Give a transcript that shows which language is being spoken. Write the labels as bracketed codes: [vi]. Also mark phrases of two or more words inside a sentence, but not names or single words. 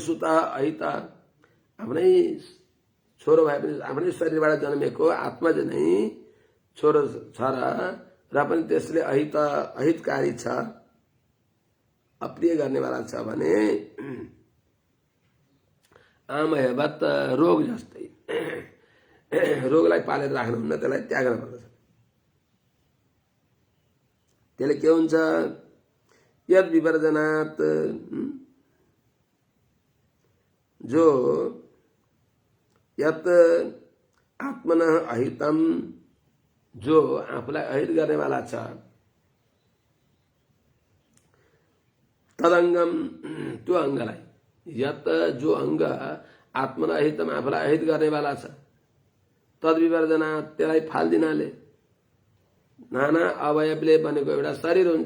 [ne] सुत अहित आफ्नै छोरो भए पनि आफ्नै शरीरबाट जन्मेको आत्मा नै छोरो छ र पनि त्यसले अहितकारी छ, अप्रिय गर्नेवाला छ भने आम हेबत रोग जस्तै रोगलाई पालेर राख्नुहुन्न, त्यसलाई त्याग्न पर्दछ। त्यसले के हुन्छ? [sa] यद विवर्जनात् [ne] जो [sa] यत आत्मन अहितम [ne] जो आफूलाई अहित गर्नेवाला छ तदङ्गम त्यो अङ्गलाई यत जो अङ्ग [sa] आत्मन अहितम [ne] आफूलाई अहित गर्नेवाला छ [sa] तद विवर्जना [ne] त्यसलाई फाल्दिनाले नाना अवयवले बनेको एउटा शरीर हुन्छ।